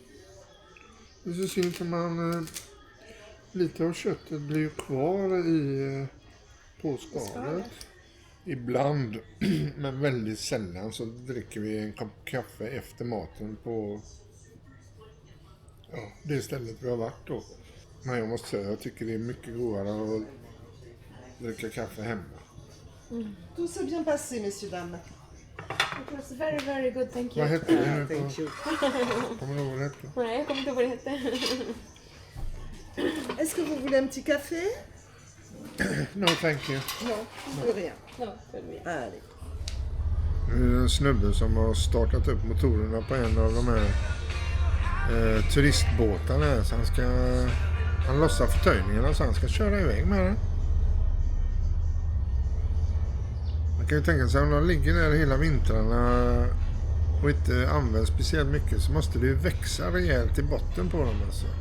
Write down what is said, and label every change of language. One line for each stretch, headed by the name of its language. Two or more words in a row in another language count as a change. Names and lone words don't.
Swedish: Det är så synd för man lite av köttet blir ju kvar på skalet. Ibland, men väldigt sällan så dricker vi en kopp kaffe efter maten på det stället vi har varit då. Men jag måste säga, jag tycker det är mycket godare att dricka kaffe hemma.
French: Tout s'est bien passé, messieurs, dames.
English: It was very, very good, thank you.
Swedish: Vad hette det nu?
English: Thank you.
Swedish: Kommer du ihåg vad det hette? Nej, jag kommer inte ihåg vad det hette.
French: Est-ce que vous voulez un petit café?
English: No, thank you.
French: Non, plus rien.
Swedish: Ja, för mig.
French: Allez.
Swedish: Nu är det en snubbe som har startat upp motorerna på en av de här turistbåtarna här, så han lossar förtöjningarna så han ska köra iväg med den. Man kan ju tänka sig om de ligger där hela vintrarna och inte används speciellt mycket så måste det ju växa rejält i botten på dem alltså.